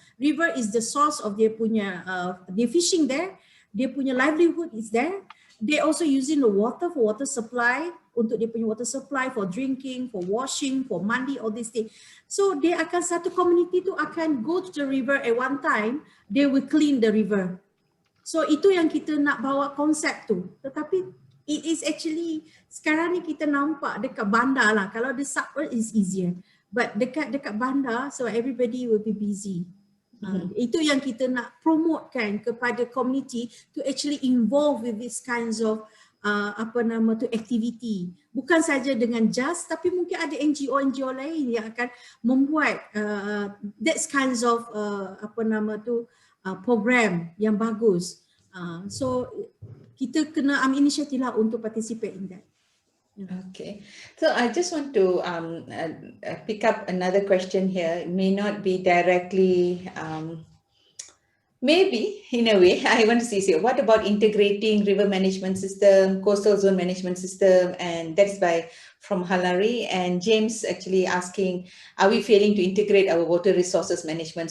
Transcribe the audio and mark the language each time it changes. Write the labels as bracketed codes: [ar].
[en] River is the source of dia punya, they fishing there, dia punya livelihood is there. They also using the water for water supply, untuk dia punya water supply for drinking, for washing, for mandi, all these things. So dia akan, satu community tu akan go to the river at one time, they will clean the river. [ms] So itu yang kita nak bawa konsep tu. Tetapi it is actually, sekarang ni kita nampak dekat bandar lah, kalau the suburb is easier. [en] But dekat bandar, so everybody will be busy. Itu yang kita nak promotekan kepada community to actually involve with these kinds of [ms] apa nama tu aktiviti, bukan saja dengan JAS tapi mungkin ada NGO lain yang akan membuat that kinds of apa nama tu program yang bagus. So kita kena ambil inisiatif lah untuk participate in that. [en] Okay, so I just want to pick up another question here. It may not be directly, maybe in a way, I want to say, what about integrating river management system, coastal zone management system, and that's from Halari, and James actually asking, are we failing to integrate our water resources management?